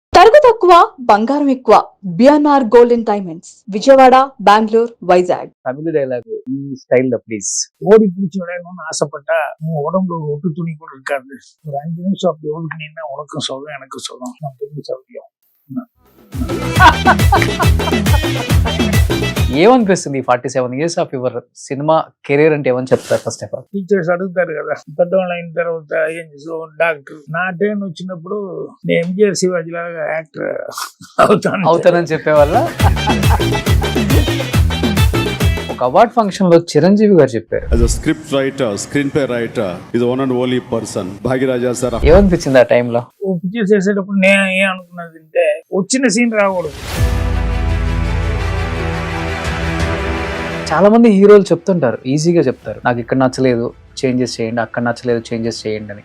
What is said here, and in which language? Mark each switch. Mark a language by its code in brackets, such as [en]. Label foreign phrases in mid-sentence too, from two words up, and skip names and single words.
[te] తరుగు తక్కువ బంగారం ఎక్కువ. బిఎన్ఆర్ గోల్డ్ అండ్ డైమండ్స్, విజయవాడ, బెంగళూరు, వైజాగ్. తమిళ డైలాగ్ ఈ [ta] ஸ்டைல்ல ப்ளீஸ். ஓடி பிடிச்சி விளையாடணும்னு ஆசைப்பட்டா உன் உடம்புல ஒரு ஒட்டு துணி கூட இருக்காது. ஒரு 5 நிமிஷம் அப்படி ஒதுக்குனீங்கன்னா உனக்கும் சொல்லும் எனக்கும் சொல்லும், நமக்கு எப்படி சௌரியம். [te] ఏమనిపిస్తుంది [en] 47 years of your cinema career [te] అంటే ఏమని చెప్తారు? [en] first of all [te] టీచర్స్ అడుగుతారు కదా, పెద్దవాళ్ళు అయిన తర్వాత ఏం చేసావు, డాక్టర్. నా టైం వచ్చినప్పుడు నేను ఎంజిఆర్ శివాజీ లాగా యాక్టర్ అవుతానని చెప్పేవాళ్ళ. ఒక అవార్డ్ ఫంక్షన్ లో చిరంజీవి గారు చెప్పారు, [en] as a script writer, screenplay writer is one and only person, [te] భాగ్యరాజా సార్. ఏమనిపించింది ఆ టైంలో? ఓ పిక్చర్ చేసేటప్పుడు నేను ఏం అనుకున్నది అంటే, వచ్చిన సీన్ రాకూడదు. చాలా మంది హీరోలు చెప్తుంటారు, ఈజీగా చెప్తారు, నాకు ఇక్కడ నచ్చలేదు చేంజెస్ చేయండి, అక్కడ నచ్చలేదు చేంజెస్ చేయండి అని.